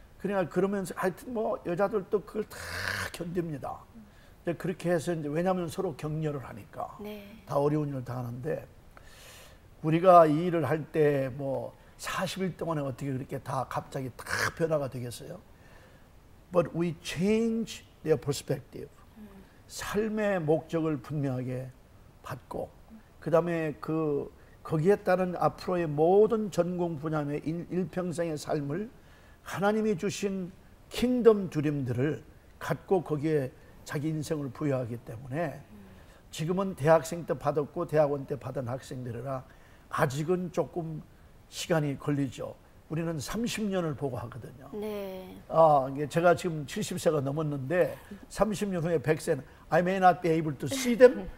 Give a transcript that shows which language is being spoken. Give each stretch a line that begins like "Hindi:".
Korean: 그러니까 그러면서 하여튼 뭐 여자들도 그걸 다 견딥니다. 이제 그렇게 해서 이제 왜냐하면 서로 격려를 하니까 네. 다 어려운 일을 당하는데 우리가 이 일을 할 때 뭐 40일 동안에 어떻게 그렇게 다 갑자기 다 변화가 되겠어요?
English: But we change their perspective.
Korean: 삶의 목적을 분명하게 받고 그 다음에 거기에 따른 앞으로의 모든 전공 분야의 일평생의 삶을 하나님이 주신 킹덤 드림들을 갖고 거기에 자기 인생을 부여하기 때문에 지금은 대학생 때 받았고 대학원 때 받은 학생들이라 아직은 조금 시간이 걸리죠. 우리는 30년을 보고 하거든요. 네. 제가 지금 70세가 넘었는데 30년 후에 100세는
English: I may not be able to see them.